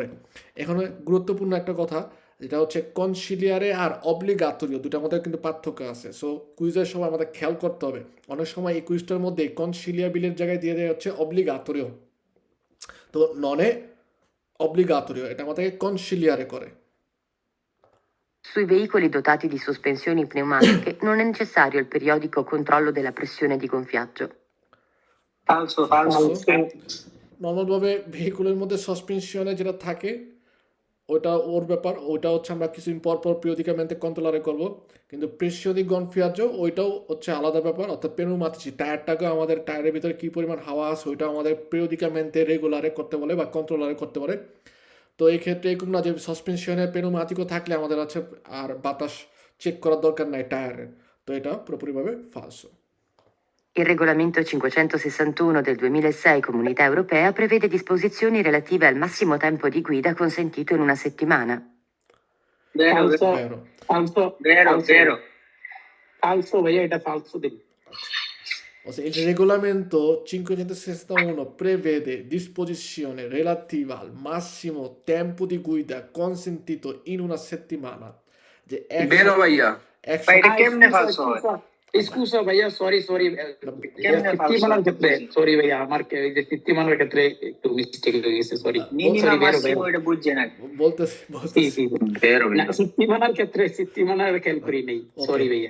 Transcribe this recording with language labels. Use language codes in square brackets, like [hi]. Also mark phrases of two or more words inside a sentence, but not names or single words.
[bn] এখানে গুরুত্বপূর্ণ একটা কথা যেটা হচ্ছে কনসিলিয়ারে আর অব্লিগাতরীয় দুটার মধ্যে কিন্তু পার্থক্য আছে। সো কুইজের সময় আমাদের খেয়াল করতে হবে, অনেক সময় এই কুইজটার মধ্যে কনসিলিয়াবিলের জায়গায় দিয়ে দেওয়া হচ্ছে অব্লিগাতরীয়, তো [it] non è obbligatorio [bn] এটা আমাদেরকে কনসিলিয়ারে করে। [it] Sui veicoli dotati di sospensioni pneumatiche non è necessario il periodico controllo della pressione di gonfiaggio. Falso. [bn] নর্মালভাবে ভেহিকুলের মধ্যে সাসপেনশনে যেটা থাকে ওটা ওর ব্যাপার, ওইটা হচ্ছে আমরা কিছুদিন পর পর পিরিয়ডিকামেন্টে কন্ট্রোলারে করব, কিন্তু [it] pressione gonfiaggio [bn] ওইটাও হচ্ছে আলাদা ব্যাপার, অর্থাৎ পেনুমাতিছি টায়ারটাকেও আমাদের টায়ারের ভিতরে কী পরিমাণ হাওয়া আছে ওইটাও আমাদের পিরিয়ডিকামেন্টে রেগুলারে করতে বলে বা কন্ট্রোলারে করতে পারে। তো এই ক্ষেত্রে এরকম না যে সাসপেনশনে পেনুমাতিকও থাকলে আমাদের আছে আর বাতাস চেক করার দরকার নাই টায়ারের, তো এটা পুরোপুরিভাবে ফালসো। [it] Il regolamento 561 del 2006 Comunità Europea prevede disposizioni relative al massimo tempo di guida consentito in una settimana. Vero. Vero. Falso, [bn] भैया এটা falso দিন। [it] Ossia, il regolamento 561 prevede disposizione relativa al massimo tempo di guida consentito in una settimana. [bn] যে বেরো ভাইয়া একশো এটা কেমনে falso হয়? এক্সকিউজ ভাইয়া সরি কেমনে falso সিত্তিমানার হয়? ক্ষেত্রে সরি ভাইয়া আমার এই যে সিত্তিমানার ক্ষেত্রে একটু মিস্টেক হয়ে গেছে সরি মিনিমাম মাসিমো এটা বুঝছে না। বলতেছি বেরো সিত্তিমানার ক্ষেত্রে সিত্তিমানার খেয়াল করি নাই সরি ভাইয়া।